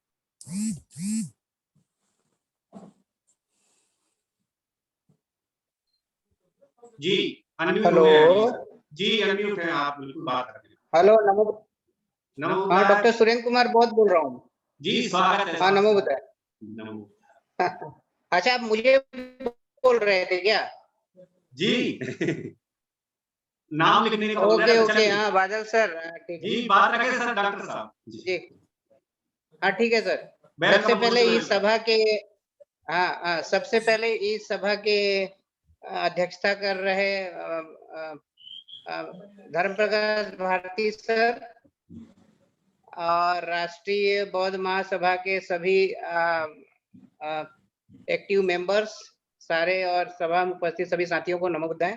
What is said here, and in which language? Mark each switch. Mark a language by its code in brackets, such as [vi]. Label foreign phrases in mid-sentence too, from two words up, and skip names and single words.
[hi] जी अनम्यूट। हेलो जी, अनम्यूट है आप, बिल्कुल बात करें। हेलो नमो। नमो। हाँ डॉक्टर सुरेंद्र कुमार बहुत बोल रहा हूँ जी, स्वागत है। हाँ नमो बुद्धाय। नमो। अच्छा, आप मुझे बोल रहे थे क्या? जी नाम लिखने को [en] okay okay, [hi] चलिए। हाँ बादल सर, ठीक है जी बात रखे सर डॉक्टर साहब जी। हाँ ठीक है सर। सबसे वेलकम पहले इस सभा के सबसे पहले इस सभा के अध्यक्षता कर रहे धर्म प्रकाश भारती सर और राष्ट्रीय बौद्ध महासभा के सभी [en] active members [hi] सारे और सभा में उपस्थित सभी साथियों को नमोदय।